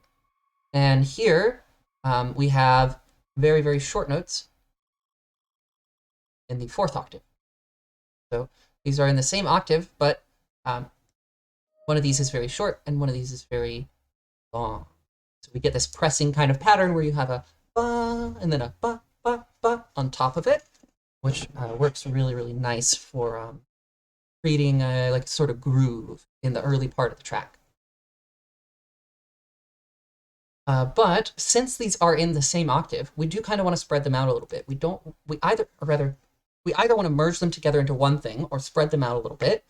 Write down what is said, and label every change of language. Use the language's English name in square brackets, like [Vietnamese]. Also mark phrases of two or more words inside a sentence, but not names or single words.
[English] And here we have very, very short notes in the 4th octave. So these are in the same octave, but one of these is very short and one of these is very long. So we get this pressing kind of pattern where you have a ba and then a ba, ba, ba on top of it, which works really, really nice for creating a like sort of groove in the early part of the track. But since these are in the same octave, we do kind of want to spread them out a little bit. We either want to merge them together into one thing or spread them out a little bit.